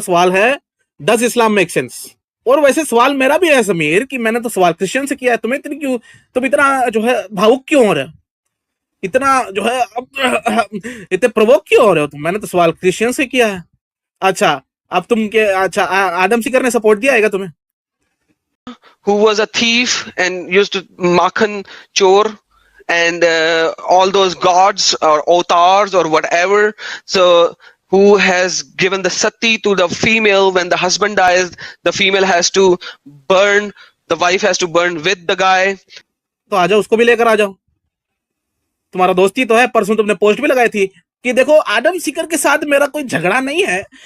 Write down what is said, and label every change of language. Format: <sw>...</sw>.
<hi>सवाल है,</hi> <en>Does Islam make sense?</en> <hi>और वैसे सवाल मेरा भी है समीर, कि मैंने तो सवाल क्रिश्चियन से किया है. तुम्हें इतनी क्यों, तुम इतना जो है भावुक क्यों हो रहे हो? इतना जो है इतने प्रवोक क्यों हो रहे हो तुम? मैंने तो सवाल क्रिश्चियन से किया है. अच्छा, अब तुम के, अच्छा, आदम सीकर ने सपोर्ट दिया है तुम्हें?</hi> <en>Who was a thief and used to</en> <hi>makhan chor</hi> <en>and all those gods or avatars or whatever. So who has given the sati to the female? When the husband dies, the female has to burn, the wife has to burn with the guy.</en> <hi>तो आ जाओ, उसको भी लेकर आ जाओ. तुम्हारा दोस्ती तो है. परसों तुमने पोस्ट भी लगाई थी कि देखो, आदम सीकर के साथ मेरा कोई झगड़ा नहीं है.</hi>